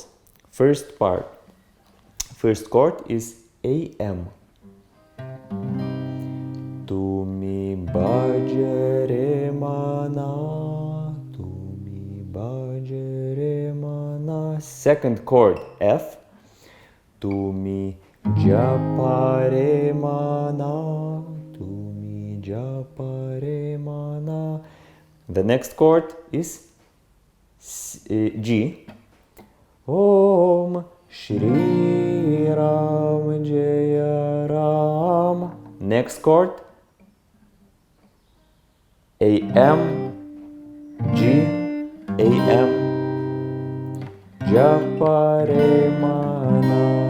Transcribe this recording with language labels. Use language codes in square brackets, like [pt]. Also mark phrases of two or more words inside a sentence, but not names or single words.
[en] First part, first chord is AM. [bn] তুমি ভজ রে মন, তুমি ভজ রে মন. [en] Second chord F. [bn] তুমি জপ রে মন, তুমি জপ রে মন. [en] The next chord is G. [sa] ॐ श्री राम जय राम. [en] Next chord AM, G, AM, [bn] জপ রে মন.